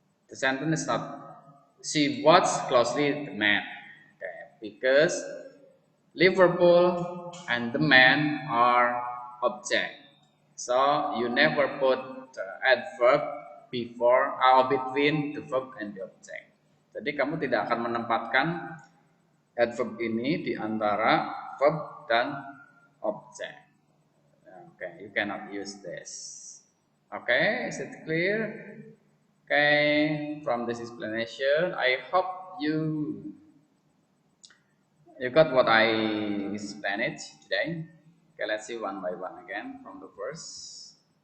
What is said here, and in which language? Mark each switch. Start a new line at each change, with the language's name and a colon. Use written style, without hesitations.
English: The sentence is not she watched closely the man. Okay, because Liverpool and the man are object. So you never put adverb before or between the verb and the object.
Indonesian: Jadi kamu tidak akan menempatkan adverb ini di antara verb dan object.
English: Okay, you cannot use this. Okay, is it clear? Okay, from this explanation, I hope you got what I explained today. Okay, let's see one by one again from the verse.